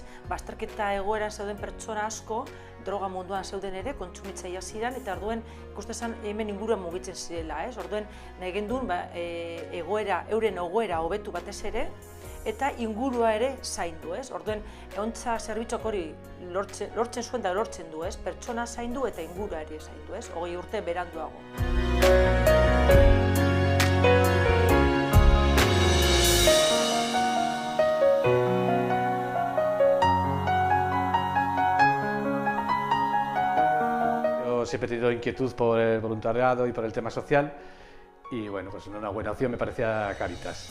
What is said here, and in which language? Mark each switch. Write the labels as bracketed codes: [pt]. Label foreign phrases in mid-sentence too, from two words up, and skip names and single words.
[eu] Bazterketa egoeran zeuden pertsona asko droga munduan zeuden ere, kontsumitzailea ziren, eta orduen ikusten zen hemen inguruan mugitzen zirela, ez? Orduen nahi gendun euren egoera hobetu batez ere, eta ingurua ere zaindu, ez? Orduen Ontza zerbitzuak hori lortzen zuen da lortzen du, ez? Pertsona zaindu eta ingurua ere zaindu, ez? 20 urte beranduago. [es] Siempre he tenido inquietud por el voluntariado y por el tema social y bueno, pues una buena opción me parecía Caritas.